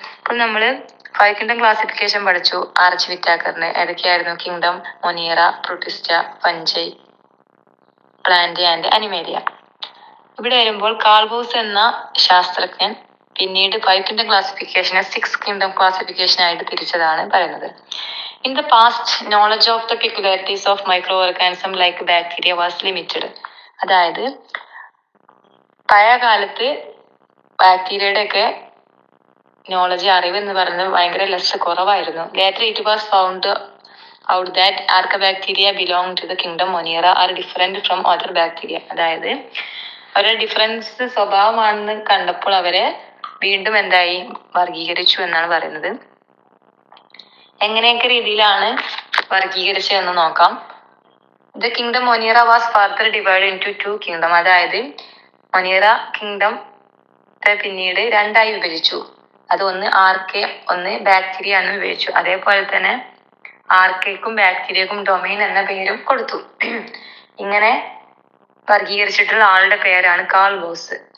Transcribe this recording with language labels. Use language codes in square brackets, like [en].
[ml] അപ്പോൾ നമ്മൾ 5 kingdom classification പഠിച്ചു. Arch വിറ്റാക്കറിന് ഏതൊക്കെയായിരുന്നു? Kingdom, മൊനിയറ, Protista, fungi, plant and Animalia. ഇവിടെ വരുമ്പോൾ കാൾബോസ് എന്ന ശാസ്ത്രജ്ഞൻ പിന്നീട് 5 കിങ്ഡം ക്ലാസിഫിക്കേഷനെ 6 കിങ്ഡം ക്ലാസിഫിക്കേഷൻ ആയിട്ട് തിരിച്ചതാണ് പറയുന്നത്. [en] In the past, knowledge of the peculiarities of microorganisms like bacteria was limited. [ml] അതായത് പഴയ കാലത്ത് ബാക്ടീരിയയുടെ ഒക്കെ നോളജ്, അറിവ് എന്ന് പറയുന്നത് ഭയങ്കര കുറവായിരുന്നു. [en] Later it was found out that Archaebacteria belong to the kingdom Monera are different from other bacteria. [ml] അതായത് അവരുടെ ഡിഫറൻസ് സ്വഭാവമാണെന്ന് കണ്ടപ്പോൾ അവരെ വീണ്ടും എന്തായി വർഗീകരിച്ചു എന്നാണ് പറയുന്നത്. എങ്ങനെയൊക്കെ രീതിയിലാണ് വർഗീകരിച്ചതെന്ന് നോക്കാം. [en] The kingdom Monera was further divided into 2 kingdom. [ml] അതായത് മൊനിയറ കിങ്ഡം പിന്നീട് രണ്ടായി വിഭജിച്ചു. അത് ഒന്ന് ആർക്കെ, ഒന്ന് ബാക്ടീരിയ എന്ന് വിഭജിച്ചു. അതേപോലെ തന്നെ ആർക്കേക്കും ബാക്ടീരിയക്കും ഡൊമൈൻ എന്ന പേരും കൊടുത്തു. ഇങ്ങനെ വർഗീകരിച്ചിട്ടുള്ള ആളുടെ പേരാണ് കാൾബോസ്.